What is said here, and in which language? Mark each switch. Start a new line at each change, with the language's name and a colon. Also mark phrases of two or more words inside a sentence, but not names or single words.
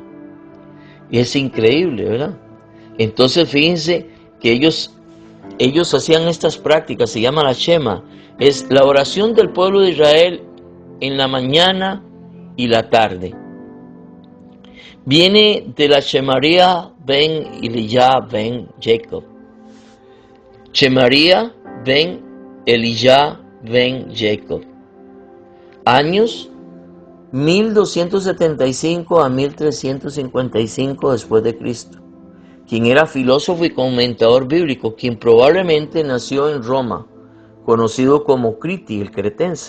Spanish: Y es increíble, ¿verdad? Entonces fíjense que ellos hacían estas prácticas, se llama la Shema. Es la oración del pueblo de Israel en la mañana, y la tarde. Viene de la Shemaria ben Elijah ben Jacob. Shemaria ben Elijah ben Jacob. Años 1275 a 1355 después de Cristo. Quien era filósofo y comentador bíblico, quien probablemente nació en Roma, conocido como Criti, el cretense.